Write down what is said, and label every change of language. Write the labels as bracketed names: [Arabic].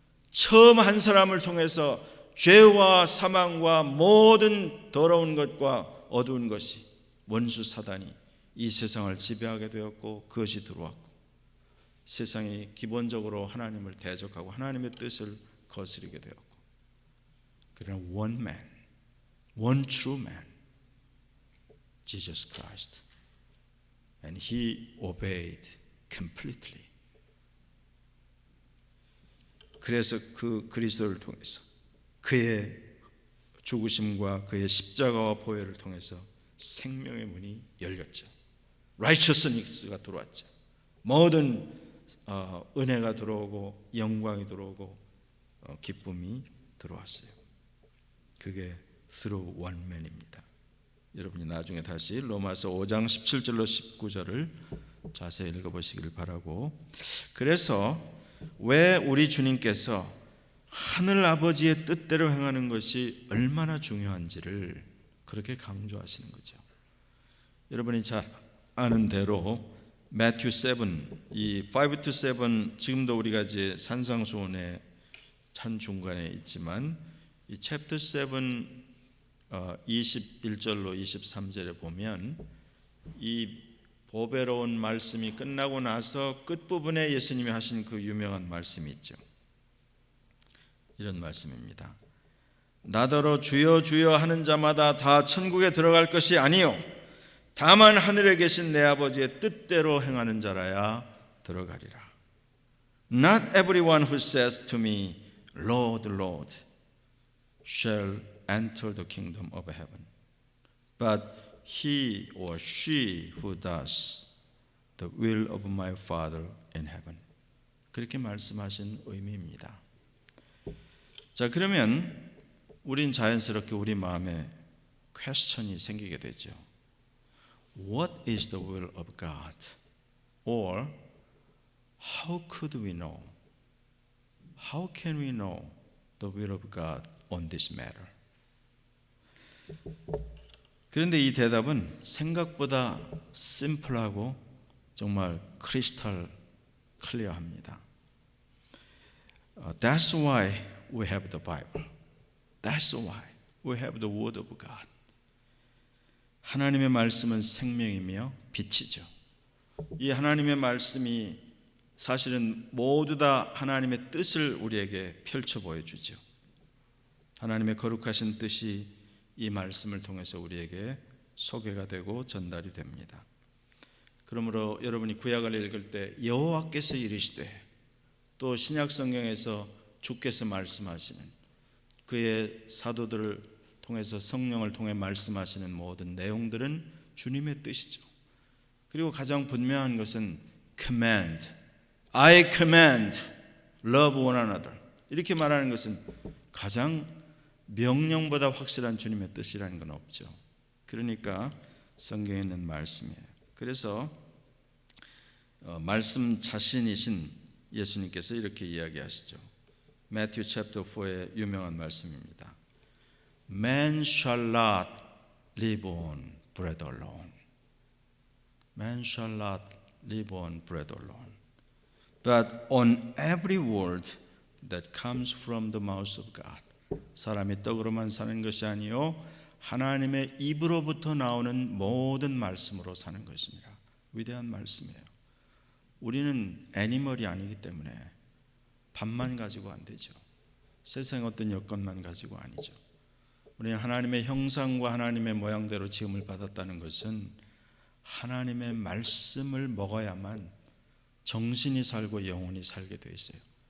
[Korean] 처음 한 사람을 통해서 죄와 사망과 모든 더러운 것과 어두운 것이 원수 사단이 이 세상을 지배하게 되었고 그것이 들어왔고 세상이 기본적으로 하나님을 대적하고 하나님의 뜻을 거스르게 되었고 그러나 [English] one man, one true man, Jesus Christ. And he obeyed completely. [Korean] 그래서 그 그리스도를 통해서 그의 죽으심과 그의 십자가와 보혈을 통해서 생명의 문이 열렸죠. righteousness가 들어왔죠. 모든 은혜가 들어오고 영광이 들어오고 기쁨이 들어왔어요. 그게 [English] through one man [Korean] 입니다. 여러분이 나중에 다시 로마서 5장 17절로 19절을 자세히 읽어보시길 바라고, 그래서 왜 우리 주님께서 하늘 아버지의 뜻대로 행하는 것이 얼마나 중요한지를 그렇게 강조하시는 거죠. 여러분이 잘 아는 대로 Matthew 7, 이 [English] 5 to 7 [Korean] 지금도 우리가 이제 산상수훈의 한 중간에 있지만 이 챕터 7 21절로 23절에 보면 이 보배로운 말씀이 끝나고 나서 끝부분에 예수님이 하신 그 유명한 말씀이 있죠. 이런 말씀입니다. 나더러 주여 주여 하는 자마다 다 천국에 들어갈 것이 아니요 다만 하늘에 계신 내 아버지의 뜻대로 행하는 자라야 들어가리라. [English] Not everyone who says to me, Lord, Lord, shall enter the kingdom of heaven, but he or she who does the will of my Father in heaven. [Korean] 그렇게 말씀하신 의미입니다. 자, 그러면 우린 자연스럽게 우리 마음에 퀘스천이 생기게 되죠. [English] What is the will of God? Or how could we know? How can we know the will of God on this matter? [Korean] 그런데 이 대답은 생각보다 심플하고 정말 크리스탈 클리어합니다. [English] That's why we have the Bible. That's why we have the Word of God. [Korean] 하나님의 말씀은 생명이며 빛이죠. 이 하나님의 말씀이 사실은 모두 다 하나님의 뜻을 우리에게 펼쳐 보여주죠. 하나님의 거룩하신 뜻이 이 말씀을 통해서 우리에게 소개가 되고 전달이 됩니다. 그러므로 여러분이 구약을 읽을 때 여호와께서 이르시되 또 신약 성경에서 주께서 말씀하시는 그의 사도들을 통해서 성령을 통해 말씀하시는 모든 내용들은 주님의 뜻이죠. 그리고 가장 분명한 것은 command, [English] I command, love one another [Korean] 이렇게 말하는 것은 가장 명령보다 확실한 주님의 뜻이라는 건 없죠. 그러니까 성경에 있는 말씀이에요. 그래서 말씀 자신이신 예수님께서 이렇게 이야기하시죠. Matthew chapter 4의 유명한 말씀입니다. [English] Man shall not live on bread alone. Man shall not live on bread alone, but on every word that comes from the mouth of God. [Korean] 사람이 떡으로만 사는 것이 아니요 하나님의 입으로부터 나오는 모든 말씀으로 사는 것입니다. 위대한 말씀이에요. 우리는 애니멀이 아니기 때문에 밥만 가지고 안 되죠. 세상의 어떤 여건만 가지고 아니죠. 우리는 하나님의 형상과 하나님의 모양대로 지음을 받았다는 것은 하나님의 말씀을 먹어야만 정신이 살고 영혼이 살게 돼 있어요.